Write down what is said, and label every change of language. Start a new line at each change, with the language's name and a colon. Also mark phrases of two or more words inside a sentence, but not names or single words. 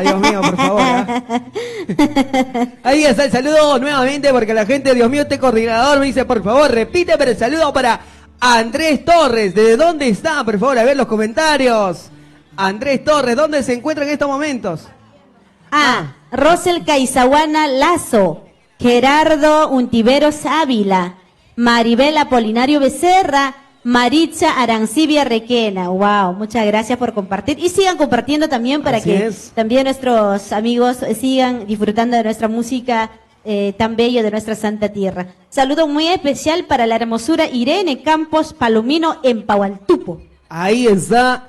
Spanish: Dios mío, por favor. ¿Ah? Ahí está el saludo nuevamente porque la gente, Dios mío, este coordinador me dice, por favor, repite, pero el saludo para Andrés Torres. ¿De dónde está? Por favor, a ver los comentarios. Andrés Torres, ¿dónde se encuentra en estos momentos? Rosel Caizahuana Lazo, Gerardo Untiveros Ávila, Maribel Apolinario Becerra, Maritza Arancibia Requena. Wow, muchas gracias por compartir. Y sigan compartiendo también para Así que es. también nuestros amigos sigan disfrutando de nuestra música tan bella de nuestra santa tierra. Saludo muy especial para la hermosura Irene Campos Palomino en Paualtupo. Ahí está.